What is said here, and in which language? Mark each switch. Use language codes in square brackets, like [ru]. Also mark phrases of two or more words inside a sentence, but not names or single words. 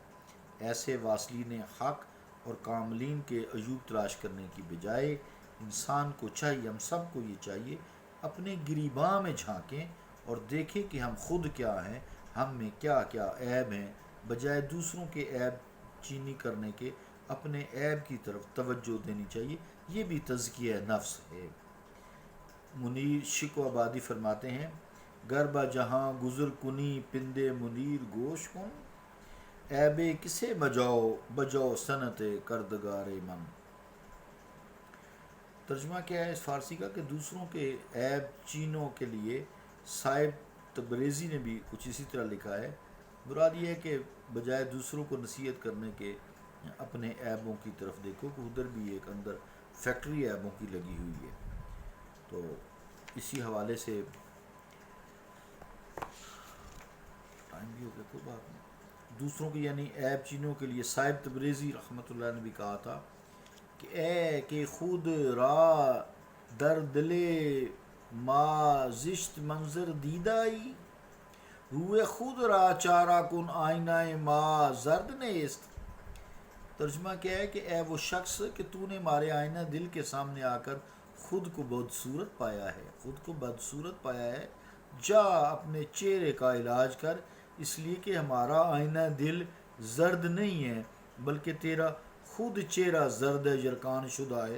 [ur] ایسے واصلین حق اور کاملین کے عیوب تلاش کرنے کی بجائے انسان کو چاہیے، ہم سب کو یہ چاہیے، اپنے گریباں میں جھانکیں اور دیکھیں کہ ہم خود کیا ہیں، ہم میں کیا کیا عیب ہیں، بجائے دوسروں کے عیب چینی کرنے کے اپنے عیب کی طرف توجہ دینی چاہیے، یہ بھی تزکیہ نفس ہے۔ [fa] منیر شکو آبادی [ur] فرماتے ہیں، [fa] گربہ جہاں گزر کنی پندے منیر گوش کن، عیبے کسے بجاؤ صنعت کردگار من۔ [ur] ترجمہ کیا ہے اس فارسی کا کہ دوسروں کے عیب چینوں کے لیے صاحب تبریزی نے بھی کچھ اسی طرح لکھا ہے، مراد یہ ہے کہ بجائے دوسروں کو نصیحت کرنے کے اپنے عیبوں کی طرف دیکھو، کہ ادھر بھی ایک اندر فیکٹری عیبوں کی لگی ہوئی ہے۔ تو اسی حوالے سے ٹائم بھی ہو گیا، کوئی بات نہیں، دوسروں کی یعنی عیب چینوں کے لیے صاحب تبریزی [ar] رحمۃ اللہ [ur] نے بھی کہا تھا کہ [fa] اے کہ خود را در دل ما زشت منظر دیدائی، روئے خود را چارہ کن آئینہ ما زرد نیست۔ [ur] ترجمہ کیا ہے کہ اے وہ شخص کہ تو نے ہمارے آئینہ دل کے سامنے آ کر خود کو بدصورت پایا ہے، جا اپنے چہرے کا علاج کر، اس لیے کہ ہمارا آئینہ دل زرد نہیں ہے بلکہ تیرا خود چہرہ زرد ہے، یرکان شدہ ہے۔